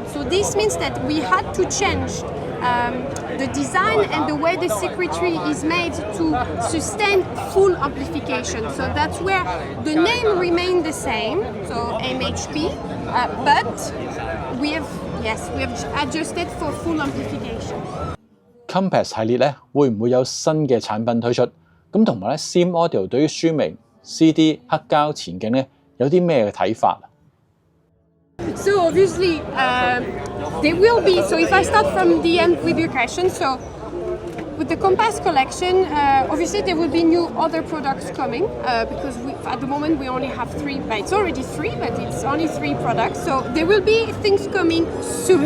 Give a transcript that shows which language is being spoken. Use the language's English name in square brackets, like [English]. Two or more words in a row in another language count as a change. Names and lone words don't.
[English] So this means that we had to change the design and the way the circuitry is made to sustain full amplification. So that's where the name remained the same, so MHP, but we have adjusted for full amplification. [Cantonese] Compass 系列咧會唔會有新嘅產品推出？咁同埋咧 Sim Audio 對於書名、CD、黑膠前景咧有啲咩嘅睇法？ [English] So obviously there will be. So if I start from the end with your question, so with the Compass collection, obviously there will be new other products coming because at the moment we only have 3. It's already 3, but it's only 3 products. So there will be things coming soon.